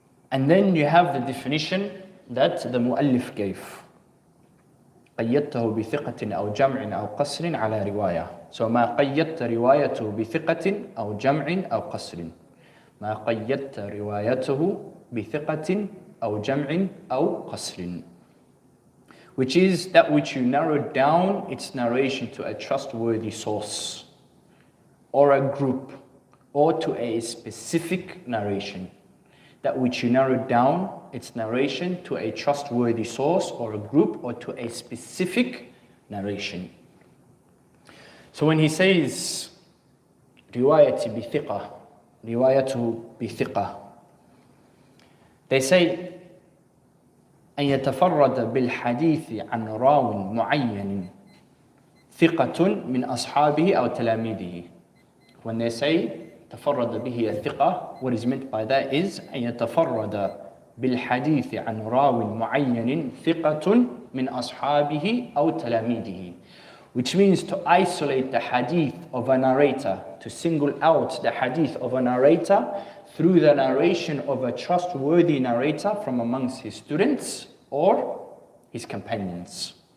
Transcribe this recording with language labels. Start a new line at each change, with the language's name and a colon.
English: And then you have the definition that the muallif gave.
Arabic: قيدته بثقة أو جمع أو قصر على رواية. So ما قيدت روايته بثقة أو جمع أو قصر. ما قيدت روايته بثقة أو جمع أو قصر.
English: Which is that which you narrowed down its narration to a trustworthy source or a group or to a specific narration. That which you narrowed down its narration to a trustworthy source or a group or to a specific narration. So when he says riwayati bithiqa, riwayatu bithiqa, they say
Arabic: أن يتفرد بالحديث عن راو معين ثقة من أصحابه أو تلاميذه.
English: When they say
Arabic: تفرد به الثقة,
English: what is meant by that is
Arabic: أن يتفرد بالحديث عن راو معين ثقة من أصحابه أو تلاميذه,
English: which means to isolate the hadith of a narrator, to single out the hadith of a narrator through the narration of a trustworthy narrator from amongst his students or his companions.